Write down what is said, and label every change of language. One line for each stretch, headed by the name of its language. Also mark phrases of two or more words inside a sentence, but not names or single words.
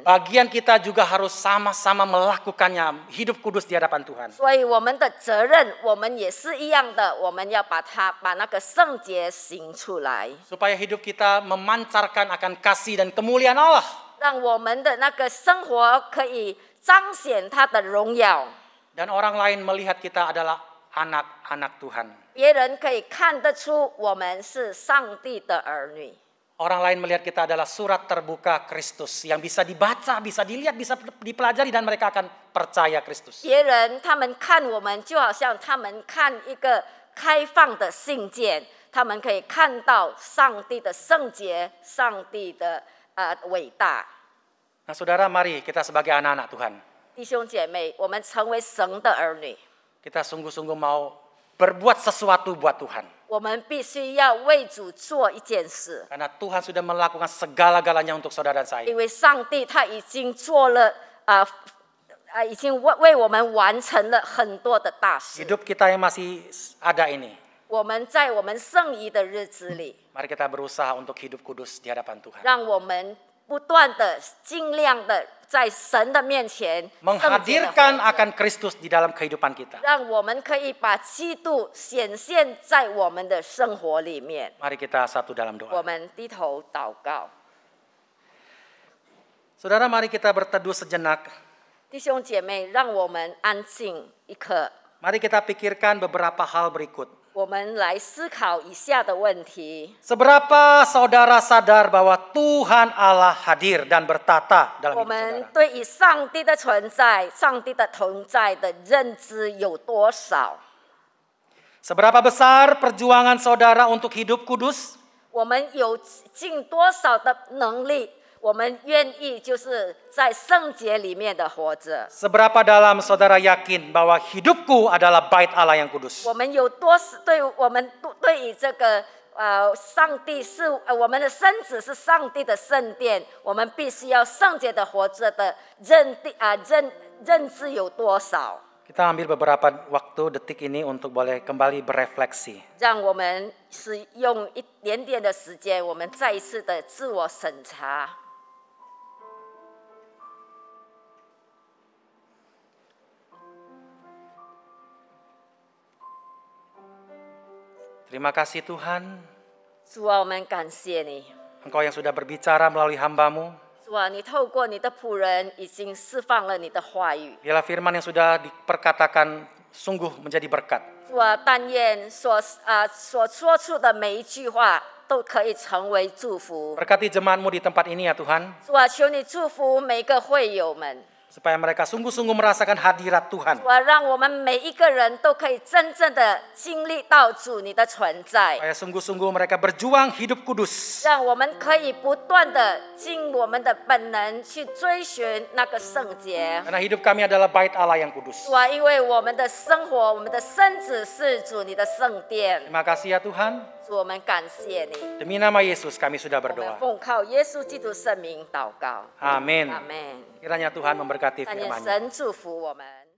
Indonesian: Bagian kita juga harus sama-sama melakukannya, hidup kudus di hadapan Tuhan.
Chinese: 所以我们的责任，我们也是一样的，我们要把那个圣洁行出来，
Indonesian: Supaya hidup kita memancarkan akan kasih dan kemuliaan Allah.
Chinese: 让我们的那个生活可以彰显他的荣耀，
Indonesian: Dan orang lain melihat kita adalah anak-anak Tuhan.
Chinese: 别人可以看得出我们是上帝的儿女。
Indonesian: Orang lain melihat kita adalah surat terbuka Kristus yang bisa dibaca, bisa dilihat, bisa dipelajari dan mereka akan percaya Kristus.
Chinese: 别人他们看我们，就好像他们看一个开放的信件，他们可以看到上帝的圣洁，上帝的伟大。
Indonesian: Nah, saudara, mari kita sebagai anak-anak Tuhan,
Chinese: 弟兄姐妹，我们成为神的儿女，
Indonesian: kita sungguh-sungguh mau berbuat sesuatu buat Tuhan.
Chinese: 我们必须要为主做一件事，
Indonesian: Karena Tuhan sudah melakukan segala-galanya untuk saudara dan saya.
Chinese: 因为上帝他已经做了已经为我们完成了很多的大事。
Indonesian: Hidup kita yang masih ada ini,
Chinese: 我们在我们剩余的日子里，
Indonesian: mari kita berusaha untuk hidup kudus di hadapan Tuhan.
Chinese: 让我们不断的、尽量的在神的面前
Indonesian: Menghadirkan akan Kristus di dalam kehidupan kita.
Chinese: 让我们可以把基督显现在我们的生活里面。
Indonesian: Mari kita satu dalam
Chinese: 我
Indonesian: doa.
Chinese: 们低头祷告，
Indonesian: Saudara, mari kita berteduh sejenak.
Chinese: 弟兄姐妹，让我们安静一刻，
Indonesian: Mari kita pikirkan beberapa hal berikut.
Chinese: 我们来思考以下的问题。
Indonesian: Seberapa saudara sadar bahwa Tuhan Allah hadir dan bertata dalam
Chinese: 我
Indonesian: hidup
Chinese: 们
Indonesian: saudara?
Chinese: 对于上帝的存在、上帝的同在的认知有多少？
Indonesian: Seberapa besar perjuangan saudara untuk hidup kudus?
Chinese: 我们有尽多少的能力？我们愿意就是在圣洁里面的活着。
Indonesian: Seberapa dalam saudara yakin bahwa hidupku adalah bait Allah yang kudus?
Chinese: 我们有对于这个上帝是我们的身子是上帝的圣殿，我们必须要圣洁的活着的认知有多少？
Indonesian: Kita ambil beberapa waktu detik ini untuk boleh kembali berefleksi.
Chinese: 让我们是用一点点的时间，我们再一次的自我审查。
Indonesian: Terima kasih Tuhan,
Chinese: 主啊，我们感谢你。
Indonesian: Engkau yang sudah berbicara melalui hamba-Mu.
Chinese: 主啊，你透过你的仆人已经释放了你的话语。
Indonesian: Biarlah firman yang sudah diperkatakan sungguh menjadi berkat.
Chinese: 主啊，但愿所说出的每一句话都可以成为祝福。
Indonesian: Berkati jemaat-Mu di tempat ini ya Tuhan,
Chinese: 主啊，求你祝福每个会友们。
Indonesian: supaya mereka sungguh-sungguh merasakan hadirat Tuhan.
Chinese: 主啊，让我们每一个人都可以真正的经历到主你的存在，
Indonesian: Supaya sungguh-sungguh mereka berjuang hidup kudus.
Chinese: 让我们可以不断的尽我们的本能去追寻那个圣洁。
Indonesian: Karena hidup kami adalah bait Allah yang kudus.
Chinese: 主啊，因为我们的生活，我们的身子是主你的圣殿。
Indonesian: Terima kasih ya Tuhan.
Chinese: 主，我们感谢你。
Indonesian: Demi nama Yesus kami sudah
Chinese: 我们
Indonesian: berdoa.
Chinese: 奉靠耶稣基督圣名祷告。
Indonesian: Amin.
Chinese: 阿门。
Indonesian: Kiranya Tuhan memberkati
Chinese: 但愿
Indonesian: firman-Nya.
Chinese: 神祝福我们。